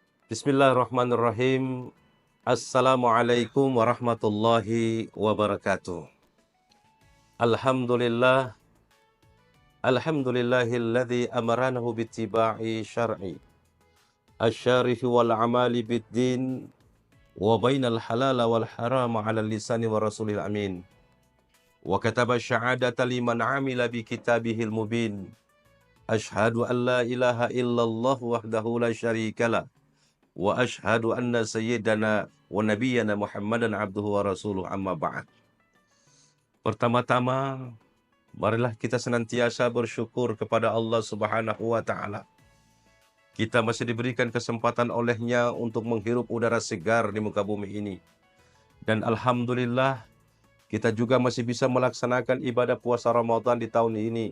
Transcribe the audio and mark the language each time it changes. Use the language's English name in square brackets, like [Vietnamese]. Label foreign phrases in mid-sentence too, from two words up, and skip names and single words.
[Arabic] بسم الله الرحمن الرحيم السلام عليكم ورحمة الله وبركاته. الحمد لله الحمد لله الذي أمرنا باتباع الشرع الشريف والعمل بالدين وبين الحلال والحرام على لسان ورسول الأمين. وكتب الشهادة لمن عمل بكتابه المبين. أشهد أن لا إله إلا الله وحده لا شريك له. وأشهد أن سيدنا ونبينا محمدا عبده ورسوله أما بعد. [Indonesian] Pertama-tama, marilah kita senantiasa bersyukur kepada Allah [Arabic] سبحانه وتعالى. [Indonesian] Kita masih diberikan kesempatan olehnya untuk menghirup udara segar di muka bumi ini. Dan alhamdulillah, kita juga masih bisa melaksanakan ibadah puasa Ramadan di tahun ini.